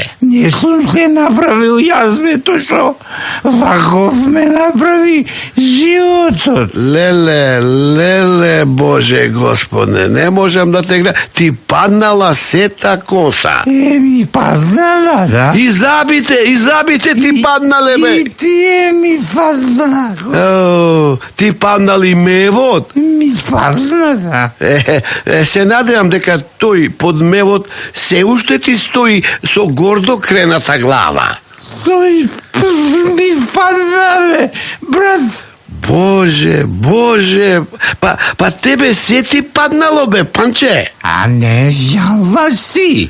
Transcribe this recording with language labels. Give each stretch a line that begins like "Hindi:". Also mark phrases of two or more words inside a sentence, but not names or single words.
Macedonian: Нисам се направил ја све то што Ваков ме направи живот. Леле, Боже господине, не можем да те гледам. Ти паднала сета коса. Ми паднала, да? И забите ти паднале, бе. И ти ми паднала. Ти паднали мевот. Ми паднала, da? Се надам дека тој подмевот се уште ти стои со гордо крената глава. Той ми паднале, брат. Боже, па тебе се ти паднало, бе, Панче? А не, јала си.